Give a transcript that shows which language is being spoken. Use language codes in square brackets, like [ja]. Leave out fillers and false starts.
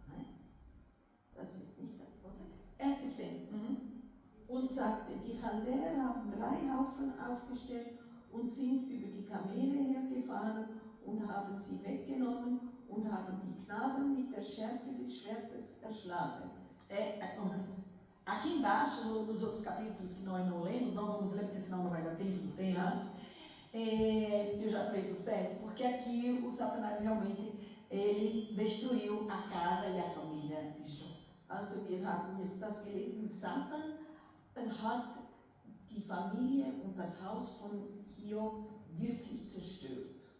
[de] Nein, das ist nicht der, oder? 17. Und sagte, die Chaldäer haben 3 Haufen aufgestellt und sind über die Kamele hergefahren und haben sie weggenommen und haben die Knaben mit der Schärfe des Schwertes erschlagen. [pt] Aqui embaixo, nos outros capítulos que nós não lemos, não vamos ler, porque senão não vai dar tempo, não tem, né? Eu já falei do 7, porque aqui o Satanás realmente ele destruiu a casa e a família de Jó. [de] Also wir haben jetzt das gelesen, Satan hat die Familie und das Haus von Hiob wirklich zerstört.